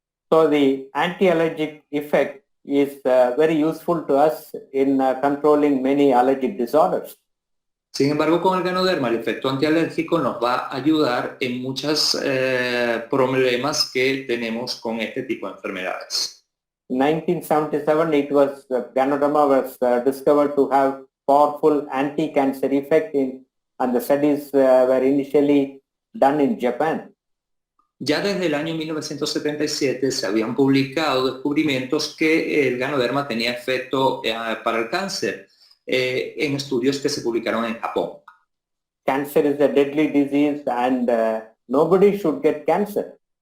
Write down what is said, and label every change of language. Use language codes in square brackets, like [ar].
[en] So the anti-allergic effect is very useful to us in controlling many allergic disorders. [es] Sin embargo, con el Ganoderma, el efecto antialérgico nos va a ayudar en muchos problemas que tenemos con este tipo de enfermedades. [en] In 1977, it was Ganoderma was discovered to have powerful anti-cancer effect and the studies were initially done in Japan. [es] Ya desde el año 1977 se habían publicado descubrimientos que el Ganoderma tenía efecto para el cáncer en estudios que se publicaron en Japón. [en] Cancer is a deadly disease and nobody should get cancer.